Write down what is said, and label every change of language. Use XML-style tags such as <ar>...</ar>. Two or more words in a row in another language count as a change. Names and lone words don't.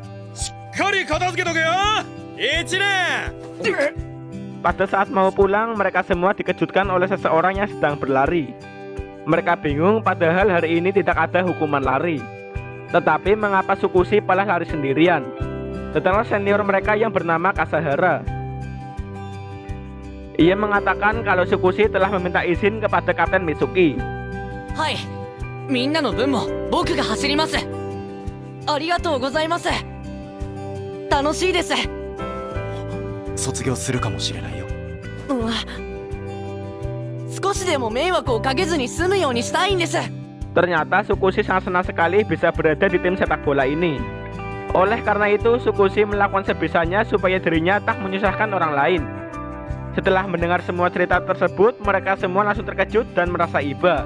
<id>Pada saat mau pulang mereka semua dikejutkan oleh seseorang yang sedang berlari. Mereka bingung padahal hari ini tidak ada hukuman lari. Tetapi mengapa Tsukushi malah lari sendirian? Datanglah senior mereka yang bernama Kasahara. Ia mengatakan kalau Tsukushi telah meminta izin kepada Kapten Mitsuki.</id> <ja>はい。みんなの分も僕が走ります。ありがとうございます。楽しいです。卒業するかもしれないよ。少しでも迷惑をかけずに済むようにしたいんです。</ja> <id>Ternyata Tsukushi sangat senang sekali bisa berada di tim sepak bola ini. Oleh karena itu Tsukushi melakukan sebisanya supaya dirinya tak menyusahkan orang lain. Setelah mendengar semua cerita tersebut, mereka semua langsung terkejut dan merasa iba.</id>